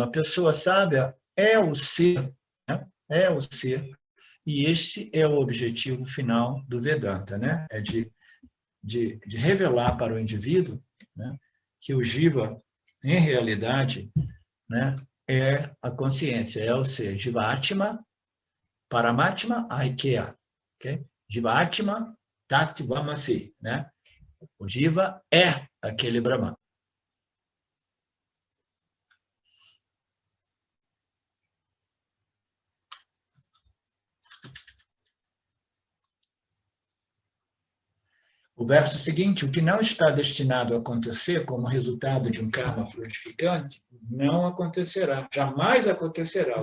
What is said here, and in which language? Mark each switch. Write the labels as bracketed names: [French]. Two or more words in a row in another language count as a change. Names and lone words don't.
[Portuguese] A pessoa sábia é o ser, né? É o ser. E este é o objetivo final do Vedanta, né? É de revelar para o indivíduo, né, que o jiva, em realidade, né, é a consciência, é o ser. [Sanskrit] जीव-आत्मा परमात्मा ऐक्य. Okay? जीव-आत्मा तत्त्वमसि. [Portuguese] Né? O jiva é aquele Brahman. O verso seguinte, o que não está destinado a acontecer como resultado de um karma frutificante, não acontecerá, jamais acontecerá.